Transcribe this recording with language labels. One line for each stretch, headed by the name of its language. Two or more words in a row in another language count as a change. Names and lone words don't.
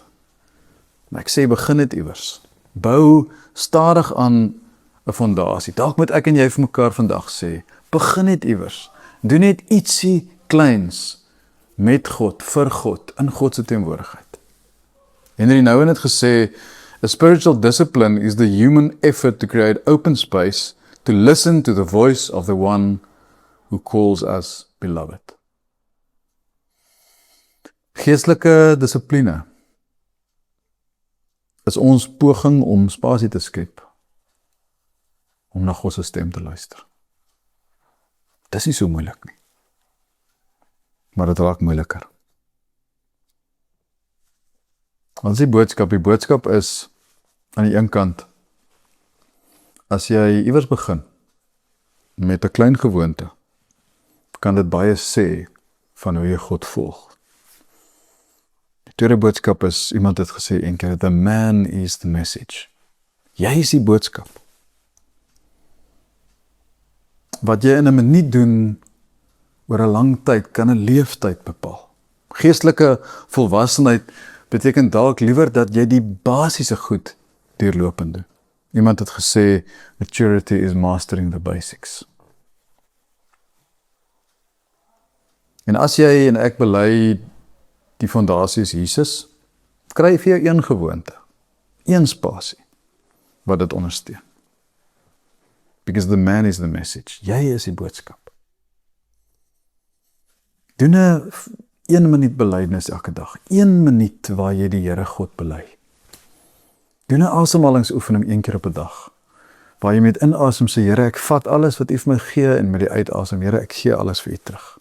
Afrikaans: Maar ek sê, begin dit iewers. Bou stadig aan 'n fondasie. Dalk moet ek en jy vir mekaar vandag sê, begin net iewers. Doen net ietsie kleins met God, vir God, in God se teenwoordigheid. Henry Nouwen het gesê,
English: a spiritual discipline is the human effort to create open space to listen to the voice of the one who calls us beloved.
Afrikaans: Geestelike dissipline is ons poging om spasie te skep, om na God se stem te luister. Dis nie so moeilik nie, maar dit raak moeiliker. Wat is die boodskap? Die boodskap is, aan die een kant, as jy iewers begin, met 'n klein gewoonte, kan dit baie sê, van hoe jy God volg. Die tweede boodskap is, iemand het gesê een keer,
English: the man is the message.
Afrikaans: Jy is die boodskap. Wat jy in 'n minuut doen, oor 'n lang tyd, kan 'n leeftyd bepaal. Geestelike volwassenheid beteken dalk liewer dat jy die basiese goed deurlopend doen. Iemand het gesê,
English: maturity is mastering the basics.
Afrikaans: En as jy en ek bely, die fondasie is Jesus, kry vir jou een gewoonte, een spasie, wat dit ondersteun.
English: Because the man is the message.
Afrikaans: Jy is die boodskap. Doen 'n 1 minuut belydenis elke dag. 1 minuut waar jy die Here God bely. Doen 'n asemhalingsoefening 1 keer op 'n dag. Waar jy met inasem sê, Here, ek vat alles wat U vir my gee, en met die uitasem, Here, ek gee alles vir U terug.